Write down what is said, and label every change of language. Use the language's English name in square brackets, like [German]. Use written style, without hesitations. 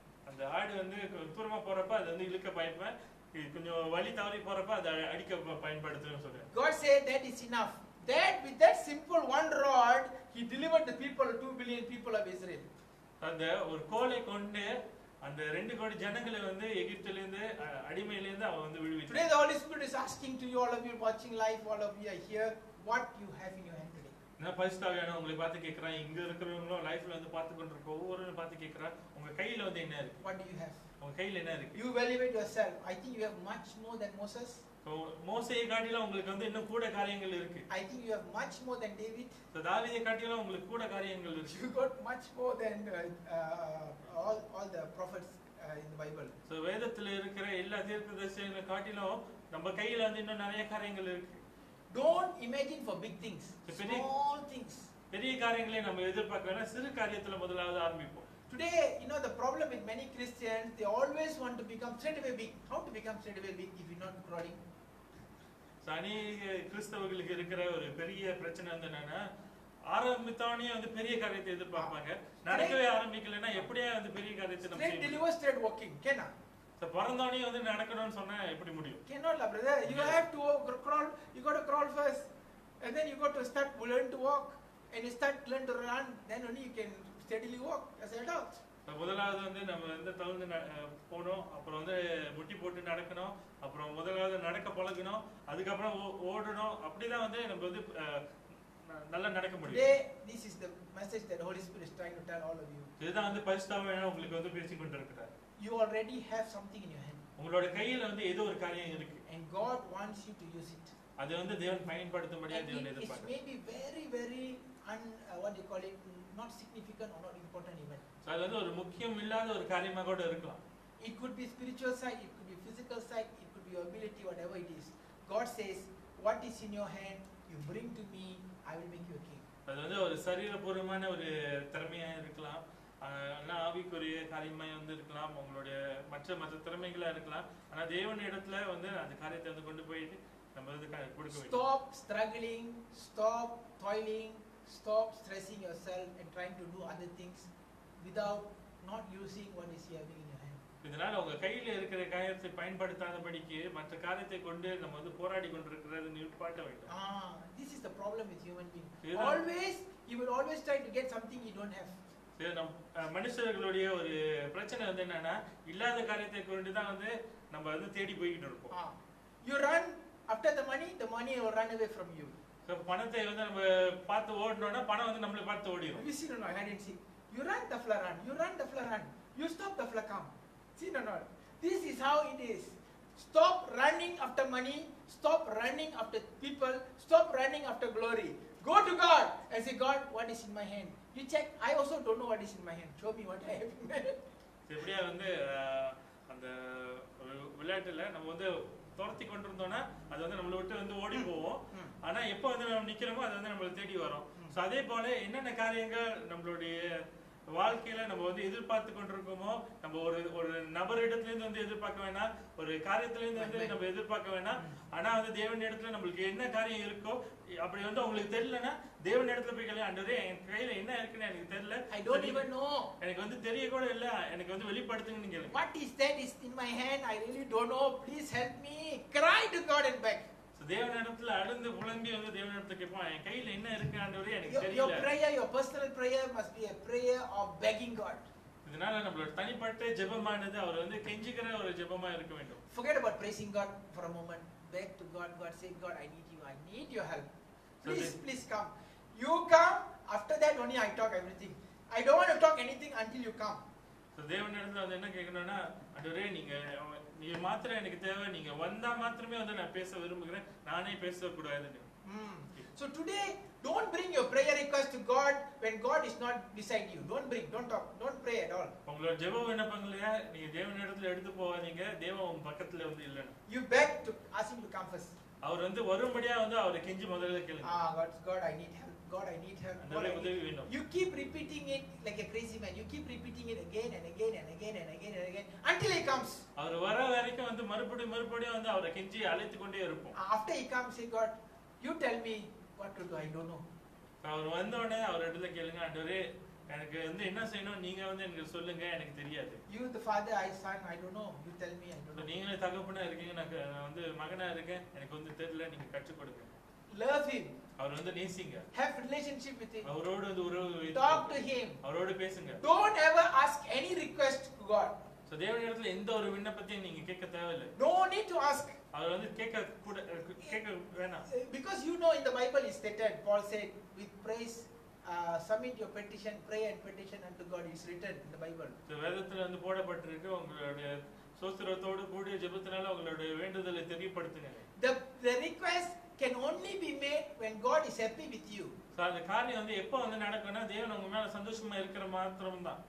[Tamil] அந்த ஆடு வந்து தூரமா போறப்ப அது வந்து இழுக்க பயப்பேன். கொஞ்சம் வலி தவறி போறப்ப அதை அடிக்க பயன்படுத்துன்னு சொல்றேன். [English] God said that is enough. That with that simple one rod, He delivered the people, 2 billion people of Israel. [Tamil] அந்த ஒரு கோலை கொண்டு அந்த 2 கோடி ஜனங்களை வந்து எகிப்தில இருந்து அடிமையில இருந்து அவன் வந்து விடுவிச்சான். [English] Today the Holy Spirit is asking to you, all of you watching live, all of you are here, what you have in your hand today. [Tamil] நான் பரிசுத்தாவியான உங்களை பார்த்து கேக்குறேன். இங்க இருக்கிறவங்களும் லைஃப்ல வந்து பார்த்து கொண்டிருக்க ஒவ்வொருவரும் பார்த்து கேக்குறேன். உங்க கையில வந்து என்ன இருக்கு? [English] What do you have? [Tamil] உங்க கையில என்ன இருக்கு? [English] You evaluate yourself. I think you have much more than Moses. [Tamil] மோசேயை காட்டிலும் உங்களுக்கு வந்து இன்னும் கூட காரியங்கள் இருக்கு. [English] I think you have much more than David. [Tamil] தாவீதை காட்டிலும் உங்களுக்கு கூட காரியங்கள் இருக்கு. [English] You got much more than all the prophets in the Bible. [Tamil] So வேதத்துல இருக்கிற எல்லா தீர்க்கதரிசிகளை காட்டிலும் நம்ம கையில வந்து இன்னும் நிறைய காரியங்கள் இருக்கு. [English] Don't imagine for big things. Small things. [Tamil] பெரிய காரியங்களை நம்ம எதிர்பார்க்க வேணாம். சிறு காரியத்துல முதலாவது ஆரம்பிப்போம். [English] Today, the problem with many Christians, they always want to become straight away big. How to become straight away big if you're not crawling? [Tamil] அநேக கிறிஸ்தவர்களுக்கு இருக்கிற ஒரு பெரிய பிரச்சனை வந்து என்னன்னா ஆரம்பித்தோடனே வந்து பெரிய காரியத்தை எதிர்பார்ப்பாங்க. நடக்கவே ஆரம்பிக்கலைன்னா எப்படியே வந்து பெரிய காரியத்தை நம்ம [English] straight deliver, straight walking. Cannot. [Tamil] பிறந்தோடனே வந்து நடக்கணும்னு சொன்னா எப்படி முடியும்? [English] Cannot, brother. You have to crawl. You got to crawl first, and then you got to start learn to walk, and you start learn to run. Then only you can steadily walk as an adult. [Tamil] முதலாவது வந்து நம்ம வந்து தவழ்ந்து போகணும், அப்புறம் வந்து முட்டி போட்டு நடக்கணும், அப்புறம் முதலாவது நடக்க பழகணும், அதுக்கப்புறம் ஓடணும். அப்படிதான் வந்து நம்ம வந்து நல்லா நடக்க முடியும். [English] Today, this is the message that the Holy Spirit is trying to tell all of you. [Tamil] இதுதான் வந்து பரிசுத்தாவியானவர் உங்களுக்கு வந்து பேசிக் கொண்டிருக்கிறார். [English] You already have something in your hand. [Tamil] உங்களோட கையில வந்து ஏதோ ஒரு காரியம் இருக்கு. [English] And God wants you to use it. [Tamil] அது வந்து தேவன் பயன்படுத்தும்படியா தேவன் எதிர்பார்க்கிறார். [English] It may be very very what you call it, not significant or not important even. [Tamil] அது வந்து ஒரு முக்கியம் இல்லாத ஒரு காரியமா கூட இருக்கலாம். [English] It could be spiritual side, it could be physical side, it could be your ability, whatever it is. God says, what is in your hand, you bring to me, I will make you a king. [Tamil] அது வந்து ஒரு சரீரபூர்வமான ஒரு திறமையா இருக்கலாம், ஆவிக்குரிய காரியமா வந்து இருக்கலாம், உங்களுடைய மற்ற திறமைகளா இருக்கலாம். ஆனா தேவன் இடத்துல வந்து அந்த காரியத்தை வந்து கொண்டு போயிட்டு நம்ம வந்து கொடுக்க வேண்டும். [English] Stop struggling, stop toiling, stop stressing yourself and trying to do other things without not using what is here in your hand. [Tamil] இதனால உங்க கையில இருக்கிற காரியத்தை பயன்படுத்தாதபடிக்கு மற்ற காரியத்தை கொண்டு நம்ம வந்து போராடி கொண்டிருக்கிறது நிப்பாட்ட வேண்டும். [English] This is the problem with human being. [Tamil] இதுதான். [English] Always, you will always try to get something you don't have. [Tamil] மனுஷர்களுடைய ஒரு பிரச்சனை வந்து என்னன்னா இல்லாத காரியத்தை கொண்டு தான் வந்து நம்ம வந்து தேடி போய்கிட்டு இருப்போம். [English] You run after the money will run away from you. [Tamil] பணத்தை வந்து நம்ம பார்த்து ஓடணும்னா பணம் வந்து நம்மளை பார்த்து ஓடிடும். [English] You see no, I hadn't seen. You run, the flood run. You run, the flood run. You stop, the flood come. See no, no. This is how it is. Stop running after money. Stop running after people. Stop running after glory. Go to God and say, God, what is in my hand? You check. I also don't know what is in my hand. Show me what I have in my hand. [Tamil] எப்படியா வந்து அந்த விளையாட்டுல நம்ம வந்து துரத்தி கொண்டு இருந்தோம்னா அது வந்து நம்மளை விட்டு வந்து ஓடி போவோம். ஆனா எப்போ வந்து நம்ம நிக்கிறோமோ அது வந்து நம்மளை தேடி வரும். ஸோ அதே போல என்னென்ன காரியங்கள் நம்மளுடைய வாழ்க்கையில நம்ம வந்து எதிர்பார்த்து கொண்டிருக்கோமோ நம்ம ஒரு நபரிடத்துல இருந்து வந்து எதிர்பார்க்க வேணாம், ஒரு காரியத்துல இருந்து வந்து நம்ம எதிர்பார்க்க வேணாம். ஆனா வந்து தேவன் இடத்துல நம்மளுக்கு என்ன காரியம் இருக்கோ அப்படி வந்து உங்களுக்கு தெரியலன்னா தேவன் இடத்துல போய் கேளுங்க, ஆண்டவரே என் கையில என்ன இருக்குன்னு எனக்கு தெரியல, [English] I don't even know. [Tamil] எனக்கு வந்து தெரிய கூட இல்ல, எனக்கு வந்து வெளிப்படுத்துங்கன்னு கேளுங்க. [English] What is that is in my hand? I really don't know. Please help me. Cry to God and beg. [Tamil] தேவன் இடத்துல அழுந்து புலம்பி வந்து தேவன் இடத்துல கேட்பான், என் கையில என்ன இருக்கு ஆண்டவரே எனக்கு [English] Your [Tamil] தெரியல. [English] prayer, your personal prayer must be a prayer of begging God. [Tamil] இதனால நம்மளோட தனிப்பட்ட ஜெபமானது அவர் வந்து கெஞ்சிக்கிற ஒரு ஜெபமா இருக்க வேண்டும். [English] Forget about praising God for a moment. Beg to God. God say, God, I need you. I need your help. Please, please come. You come. After that only I talk everything. I don't want to talk anything until you come. [Tamil] So தேவன் இடத்துல வந்து என்ன கேட்கணும்னா, ஆண்டவரே நீங்க மாத்திரம் எனக்கு தேவை, நீங்க வந்தா மாத்திரமே வந்து நான் பேச விரும்புகிறேன், நானே பேசக்கூடாதுன்னு. [English] So today, don't bring your prayer request to God when God is not beside you. Don't bring, don't talk, don't pray at all. [Tamil] உங்களோட ஜெப விண்ணப்பங்களை நீங்க தேவன் இடத்துல எடுத்து போவாதீங்க, தேவன் உங்க பக்கத்துல வந்து இல்லைன்னு. [English] You beg to ask him to come first. [Tamil] அவர் வந்து வரும்படியா வந்து அவரை கெஞ்சி முதல்ல கேளுங்க. [English] God, I need help. God, I need help. God, I need help. You keep repeating it like a crazy man. You keep repeating it again and again and again and again and again until he comes. [Tamil] அவர் வர வரைக்கும் வந்து மறுபடியும் வந்து அவரை கெஞ்சி அழைத்து கொண்டே இருப்போம். [English] After he comes, say, God, you tell me what to do. I don't know. [Tamil] அவர் வந்த உடனே அவர் இடத்துல கேளுங்க, ஆண்டவரே எனக்கு வந்து என்ன செய்யணும் நீங்க வந்து எனக்கு சொல்லுங்க, எனக்கு தெரியாது. [English] You the father, I son, I don't know. You tell me, I don't know. [Tamil] நீங்களே தகப்பனா இருக்கீங்க, நான் வந்து மகனா இருக்கேன், எனக்கு வந்து தெரியல, நீங்க கற்றுக் கொடுங்க. [English] Love him. [Tamil] அவர் வந்து நேசிங்க. [English] Have relationship with him. [Tamil] அவரோடு வந்து உறவு [English] Talk to him. [Tamil] அவரோடு பேசுங்க. [English] Don't ever ask any request to God. [Tamil] So தேவன் இடத்துல எந்த ஒரு விண்ணப்பத்தையும் நீங்க கேட்க தேவையில்லை. [English] No need to ask. [Tamil] அவர் வந்து கேட்க வேணாம். [English] Because you know in the Bible is stated, Paul said, with praise submit your petition, pray and petition unto God. Is written in the Bible. [Tamil] So வேதத்துல வந்து போடப்பட்டிருக்கு, உங்களுடைய ஸ்தோத்திரத்தோடு கூடிய ஜெபத்தினால உங்களுடைய வேண்டுதலை தெரியப்படுத்துங்க. [English] The request can only be made when God is happy with you. [Tamil] So அந்த காரியம் வந்து எப்ப வந்து நடக்கும்னா தேவன் உங்க மேல சந்தோஷமா இருக்கிற மாத்திரம் தான்.